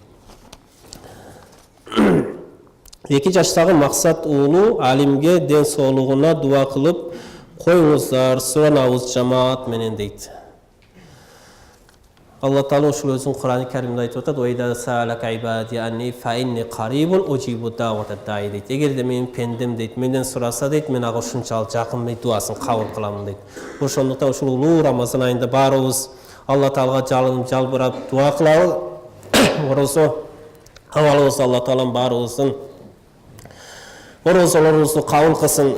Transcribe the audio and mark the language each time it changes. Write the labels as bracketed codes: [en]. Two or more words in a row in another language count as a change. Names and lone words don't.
[ky] 2 жаштагы максат уулу алимге ден соолугуна дуа кылып коюңуздар, суранабыз жамаат менен дейт. [ar] Алла Таала [ky] ушул өзүнүн Кур'ан-ы Каримде айтып атат: [ar] "وإذا سألك عبادي عني فإني قريب أجيب دعوة الداع" дейт. [ky] Эгерде менин пендем дейт, менден сураса дейт, мен ага ушунчалык жакын дейт, дуасын кабыл кылам дейт. Ошондуктан ушул улуу Рамазан айында баарыбыз Алла Таалага жалынып, жалбырап дуа кылалы. Орозо абалыбыз Алла Таалам баарыбыздын орозолорубузду кабыл кылсын.